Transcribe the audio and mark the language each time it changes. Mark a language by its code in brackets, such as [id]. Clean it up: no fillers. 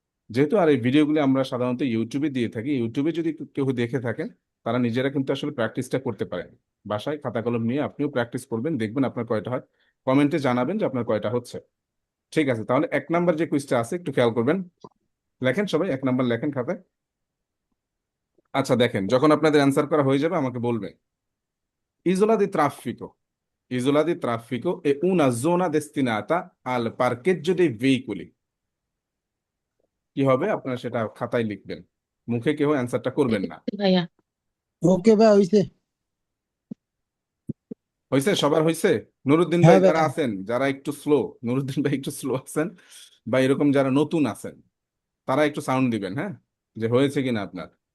[bn] যেহেতু আর এই ভিডিওগুলি আমরা সাধারণত ইউটিউবে দিয়ে থাকি, ইউটিউবে যদি কেউ দেখে থাকেন, তারা নিজেরা কিন্তু আসলে প্র্যাকটিসটা করতে পারেন। বাসায় খাতা কলম নিয়ে আপনিও প্র্যাকটিস করবেন, দেখবেন আপনার কয়টা হয়। কমেন্টে জানাবেন যে আপনার কয়টা হচ্ছে। ঠিক আছে, তাহলে 1 নাম্বার যে কুইজটা আছে একটু খেয়াল করবেন। লেখেন সবাই, 1 নাম্বার লেখেন খাতায়। আচ্ছা দেখেন, যখন আপনাদের অ্যান্সার করা হয়ে যাবে আমাকে বলবেন। [it] ইজোলা দি ট্রাফিকো, isola di traffico è una zona destinata al parcheggio dei veicoli। [bn] কি হবে, আপনারা সেটা খাতায় লিখবেন, মুখে কেউ অ্যান্সারটা করবেন না। ভাইয়া। ওকে ভাই, হইছে। হয়েছে, সবার হয়েছে? নুরুদ্দিন ভাই হ্যাঁ যারা ভাইয়া। আছেন, যারা একটু স্লো, নুরুদ্দিন ভাই একটু স্লো আছেন, বা এরকম যারা নতুন আছেন, তারা একটু সাউন্ড দিবেন, হ্যাঁ, যে হয়েছে কিনা আপনার।